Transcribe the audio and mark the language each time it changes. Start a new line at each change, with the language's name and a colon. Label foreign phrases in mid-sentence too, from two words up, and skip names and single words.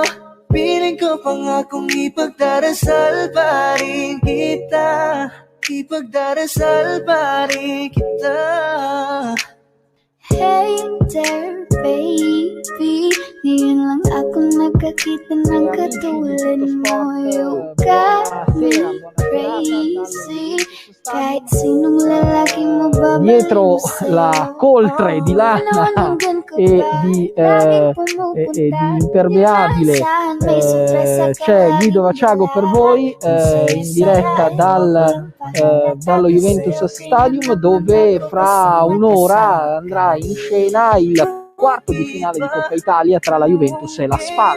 Filipino: Piling ko pangakong ipagdarasal pa rin kita. Ipagdarasal pa rin kita.
English: Hey there baby,
Filipino: ngayon lang ako nakakita ng katulad mo.
English: You got me crazy,
Filipino: kahit sinong lalaki mo babalik.
Italian: Dietro la coltre di lana e di impermeabile c'è Guido Vaciago per voi, in diretta dallo Juventus Stadium, dove fra un'ora andrà in scena il quarto di finale di Coppa Italia tra la Juventus e la Spal.